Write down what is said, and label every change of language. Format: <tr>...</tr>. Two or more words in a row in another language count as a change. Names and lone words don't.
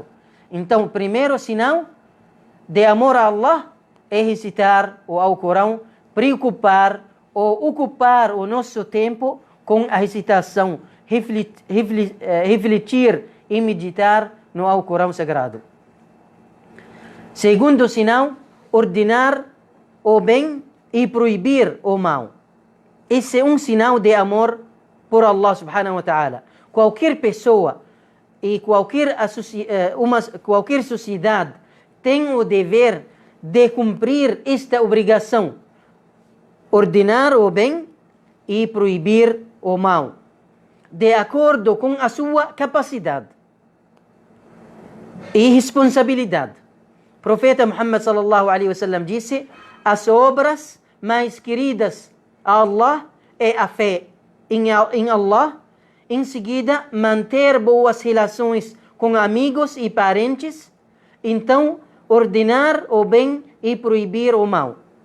<pt>Então, o primeiro sinal de amor a Allah é recitar o Alcorão, preocupar ou ocupar o nosso tempo com a recitação, refletir e meditar no Alcorão Sagrado. Segundo sinal, ordenar o bem e proibir o mal. Esse é um sinal de amor por</pt> <ar>الله سبحانه وتعالى.</ar> <pt>Qualquer pessoa e qualquer sociedade tem o dever de cumprir esta obrigação: ordenar o bem e proibir o mal, de acordo com a sua capacidade e responsabilidade. O profeta Muhammad</pt> <ar>صلى الله عليه وسلم</ar> <pt>disse: as obras mais queridas a Allah é a fé em Allah, em seguida manter boas relações com amigos e parentes, então ordenar o bem e proibir o mal.</pt>